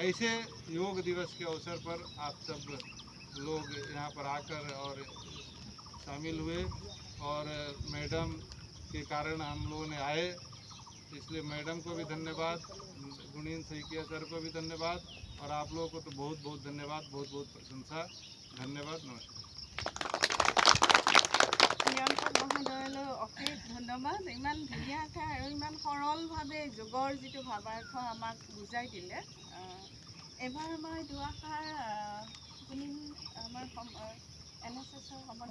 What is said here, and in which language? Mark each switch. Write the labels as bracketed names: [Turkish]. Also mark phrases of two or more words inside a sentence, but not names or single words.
[Hindi] ऐसे योग दिवस के अवसर पर आप सब लोग यहाँ पर आकर और शामिल हुए, और मैडम के कारण हम लोगों ने आए, इसलिए मैडम को भी धन्यवाद, गुणीन सैकिया सर को भी धन्यवाद, और आप लोगों को तो बहुत बहुत धन्यवाद, बहुत बहुत प्रशंसा। धन्यवाद, नमस्कार। [Assamese] প্ৰিয়ংকা মহোদয়লৈ অশেষ ধন্যবাদ। ইমান ধুনীয়াকৈ আৰু ইমান সৰলভাৱে যোগৰ যিটো ভাৱাৰ্থ আমাক বুজাই দিলে। এবাৰ মই দুআষাৰ আমাৰ NSSৰ